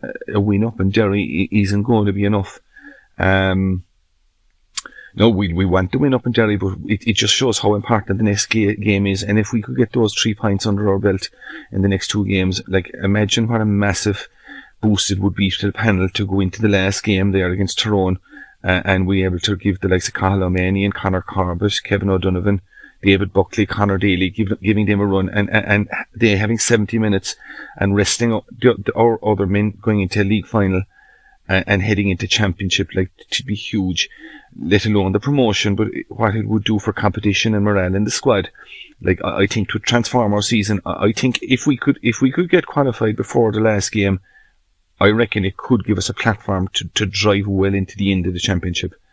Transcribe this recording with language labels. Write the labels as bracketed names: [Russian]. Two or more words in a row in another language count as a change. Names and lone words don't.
[English] A win up in Derry isn't going to be enough. No, we want to win up in Derry, but it just shows how important the next game is. And if we could get those 3 points under our belt in the next 2 games, like, imagine what a massive boost it would be to the panel to go into the last game there against Tyrone, and be able to give the likes of Cathal O'Mahony and Conor Corbett, Kevin O'Donovan, David Buckley, Conor Daly, giving them a run, and they having 70 minutes and resting our other men going into a league final and heading into championship, like, to be huge, let alone the promotion, but what it would do for competition and morale in the squad. Like, I think to transform our season, I think if we could get qualified before the last game, I reckon it could give us a platform to drive well into the end of the championship.